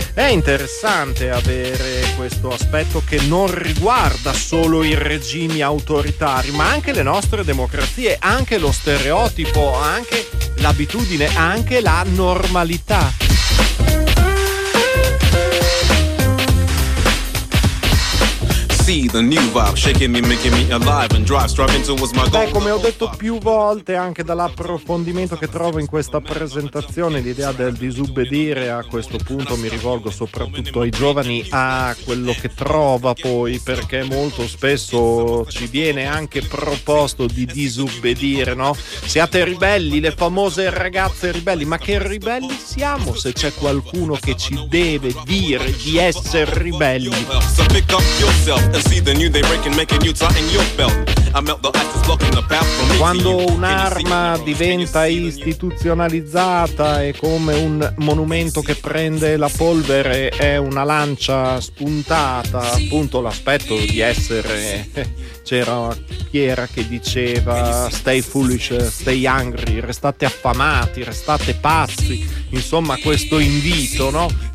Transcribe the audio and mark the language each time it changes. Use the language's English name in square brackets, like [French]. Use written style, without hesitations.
[Italian] È interessante avere questo aspetto che non riguarda solo i regimi autoritari, ma anche le nostre democrazie, anche lo stereotipo, anche l'abitudine, anche la normalità. [English] The new vibe, shaking me, making me alive and drive, striving towards my goal. [Italian] Beh, come ho detto più volte, anche dall'approfondimento che trovo in questa presentazione, l'idea del disubbedire, a questo punto mi rivolgo soprattutto ai giovani, a quello che trova poi, perché molto spesso ci viene anche proposto di disubbedire, no? Siate ribelli, le famose ragazze ribelli, ma che ribelli siamo se c'è qualcuno che ci deve dire di essere ribelli? [English] So pick up yourself and see the new day breaking, making you tighten your belt. [Italian] Quando un'arma diventa istituzionalizzata e come un monumento che prende la polvere è una lancia spuntata, appunto l'aspetto di essere, c'era chi era che diceva [English] stay foolish, stay angry, [Italian] restate affamati, restate pazzi, insomma questo invito, no?